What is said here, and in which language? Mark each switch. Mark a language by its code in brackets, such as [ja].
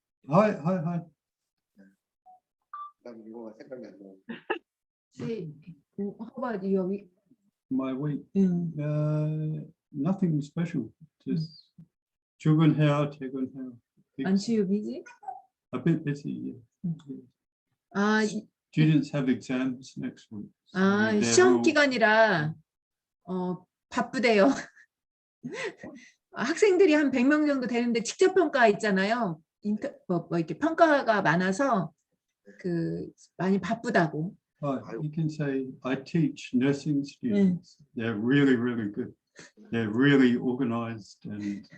[en] Hi. [ko] 난 이거가 생각이 안 나. [en] Say, how about your week? My week, 음. nothing special. [ko] Just 출근해야 퇴근해야. [en] Aren't you busy? A bit busy. Yeah. 아, Students have exams next week. so they're [ko] 시험 [en] all- [ko] 기간이라 바쁘대요. 학생들이 한 100명 정도 되는데 직접 평가 있잖아요. 이렇게 평가가 많아서 많이 바쁘다고. [en] You can say I teach nursing students. They're really good. They're really organized and.